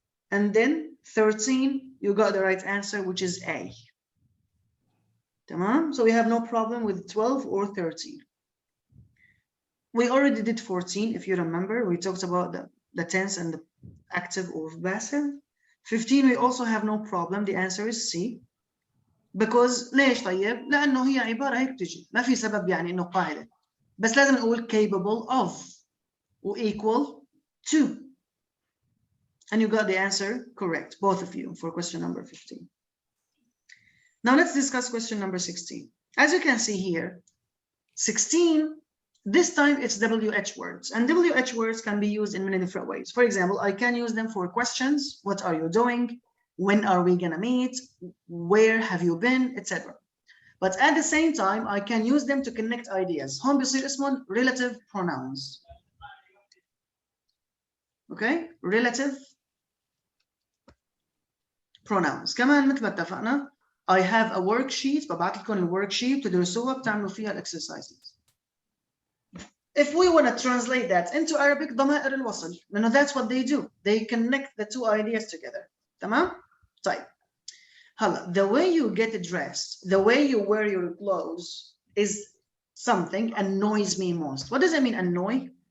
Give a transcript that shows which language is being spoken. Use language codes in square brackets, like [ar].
[en] And then 13, you got the right answer, which is A. Tamam? So we have no problem with 12 or 13. We already did 14, if you remember. We talked about the tense and the active or passive. 15, we also have no problem. The answer is C. [ar] Because ليش طيب؟ لأنه هي عبارة هيك تجي. ما في سبب يعني إنه قاعدة. بس لازم نقول capable of و equal to. [en] And you got the answer correct, both of you, for question number 15. Now let's discuss question number 16. As you can see here, 16, this time it's WH words, and WH words can be used in many different ways. For example, I can use them for questions. What are you doing? When are we gonna meet? Where have you been? Etc. But at the same time, I can use them to connect ideas. [ar] هون بيصير اسمهم relative pronouns. [en] Okay, relative pronouns. [ar] كمان مثل ما اتفقنا, [en] I have a worksheet. [ar] ببعت لكم الworksheet تدرسوها بتعملوا فيها exercises. [en] If we want to translate that into Arabic, [ar] ضمائر الوصل, لأنه [en] that's what they do. They connect the two ideas together. [ar] تمام؟ طيب. [en] هلا, the way you get dressed, the way you wear your clothes is something annoys me most. What does it mean, annoy?